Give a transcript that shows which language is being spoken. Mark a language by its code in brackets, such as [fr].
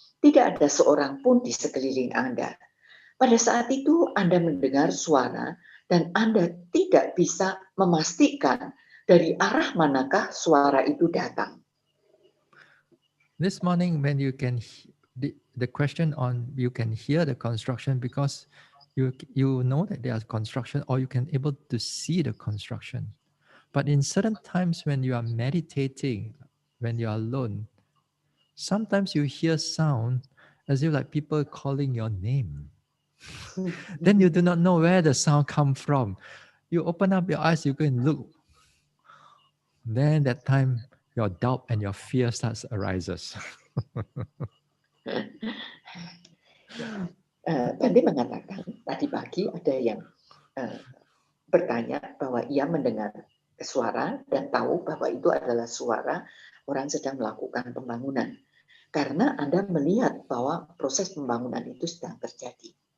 [id] Tidak ada seorang pun di sekeliling Anda. Pada saat itu Anda mendengar suara dan Anda tidak bisa memastikan dari arah manakah suara itu datang. [en] This morning, when you can, the question on you can hear the construction because you know that there's construction, or you can able to see the construction. But in certain times when you are meditating, when you are alone, sometimes you hear sound as if like people calling your name. Then you do not know where the sound come from. You open up your eyes, you go and look. Then that time your doubt and your fear starts arises. [id] Bante mengatakan tadi pagi ada yang bertanya bahwa ia mendengar suara dan tahu bahwa itu adalah suara orang sedang melakukan pembangunan. Karena Anda melihat bahwa proses pembangunan itu sedang terjadi.